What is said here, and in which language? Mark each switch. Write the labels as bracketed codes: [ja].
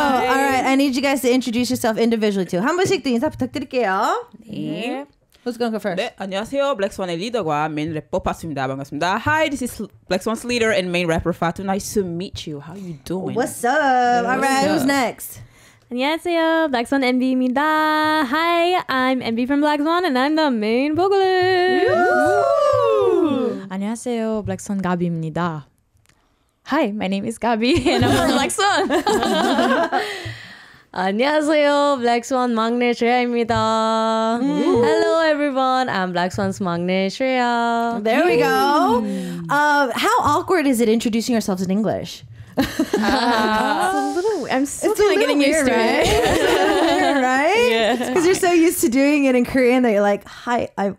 [en] All right, I need you guys to introduce yourself individually too. [ko] 한 분씩 또 인사 부탁드릴게요. 네. [en] Who's gonna go first? [ko] 네, 안녕하세요. 블랙스완의 리더과 메인 래퍼 파트입니다. 반갑습니다. [en] Hi, this is Blackswan's leader and main rapper Fatu. Nice to meet you. How you doing? What's up? All right, who's next? [ko] 안녕하세요. Blackswan MB입니다. [en] Hi, I'm MB from Blackswan and I'm the main vocalist. [ko] 안녕하세요. Blackswan 가비입니다. [en] Hi, my name is Gabi and I'm from Blackswan. [ko] 안녕하세요. Blackswan 막내 ශ්레야입니다. [en] Hello everyone. I'm Blackswan's 막내 ශ්레야. There we go. How awkward is it introducing yourselves in English? I'm still kind of getting used to right? it. Right? Yeah. Because you're so used to doing it in Korean that you're like, hi, I'm...